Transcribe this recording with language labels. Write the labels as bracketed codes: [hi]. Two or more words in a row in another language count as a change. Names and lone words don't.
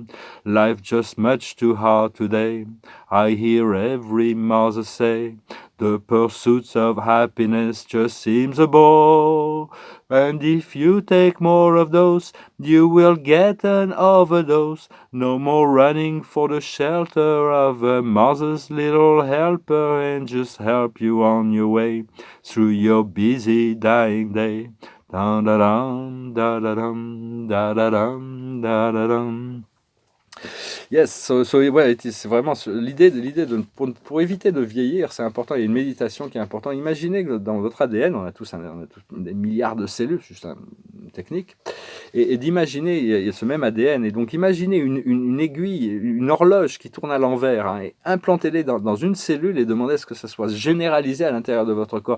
[en] Life just much too hard today. I hear every mother say, the pursuit of happiness just seems a bore. And if you take more of those, you will get an overdose. No more running for the shelter of a mother's little helper, and just help you on your way through your busy dying day. Da da dum, da da dum, da da dum, da da dum. [fr] Yes, ouais, c'est vraiment l'idée pour éviter de vieillir, c'est important. Il y a une méditation qui est importante. Imaginez que dans votre ADN, on a tous des milliards de cellules, juste une technique, et d'imaginer, il y a ce même ADN, et donc imaginez une aiguille, une horloge qui tourne à l'envers, hein, et implantez-les dans une cellule et demandez à ce que ça soit généralisé à l'intérieur de votre corps.